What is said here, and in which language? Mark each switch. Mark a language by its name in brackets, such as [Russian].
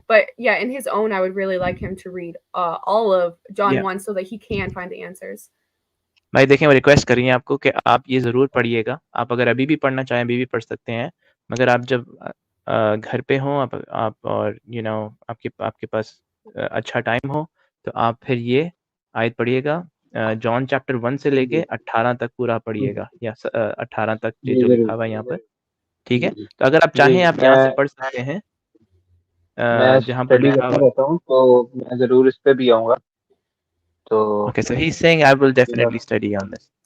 [English] But yeah, in his own, I would really like him to read all of John 1 so that he can find the answers. [Urdu] بھائی دیکھیں وہ request کر رہی ہیں آپ کو کہ آپ یہ ضرور پڑھیے گا. آپ اگر ابھی بھی پڑھنا چاہیں ابھی بھی پڑھ سکتے ہیں, مگر آپ جب گھر پہ ہوں آپ اور آپ کے پاس اچھا ٹائم ہو تو آپ پھر یہ آیت پڑھیے گا. جان چیپٹر 1 سے لے کے 18 تک پورا پڑھیے گا, یا 18 تک جو لکھا ہوا ہے یہاں پر. ٹھیک ہے, تو اگر آپ چاہیں آپ یہاں سے پڑھ سکتے ہیں جہاں پر لکھا ہوا. رہتا ہوں تو میں ضرور اس پہ بھی آؤں گا. تو [English] Okay, so he's saying I will definitely study on this.